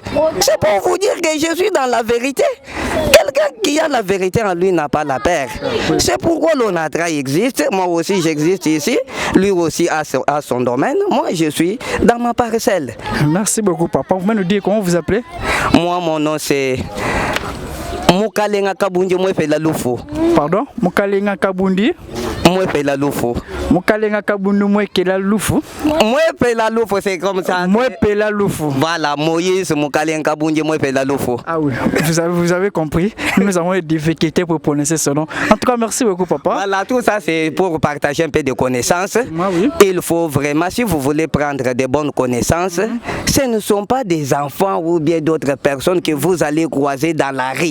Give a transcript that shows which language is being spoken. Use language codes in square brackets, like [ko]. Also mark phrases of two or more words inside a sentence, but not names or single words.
[fr] C'est pour vous dire que je suis dans la vérité. Quelqu'un qui a la vérité en lui n'a pas la peur. C'est pourquoi l'ONATRA existe, moi aussi j'existe ici, lui aussi a son domaine, moi je suis dans ma parcelle. Merci beaucoup papa, vous pouvez nous dire comment vous appelez? Moi mon nom c'est... Mukalenga Kabundi Mwepela Lufo. Pardon? Mukalenga Kabundi Mwepela Lufo. Mukalenga Kabundi Mwepela Lufo. Mwepela Lufo, c'est comme ça. Mwepela Lufo. Voilà, Moïse Mukalenga Kabundi Mwepela Lufo. Ah oui, vous avez compris. Nous avons des difficultés pour prononcer ce nom. En tout cas, merci beaucoup papa. Voilà, tout ça c'est pour partager un peu de connaissances. Oui. Il faut vraiment, si vous voulez prendre de bonnes connaissances, ce ne sont pas des enfants ou bien d'autres personnes que vous allez croiser dans la rue.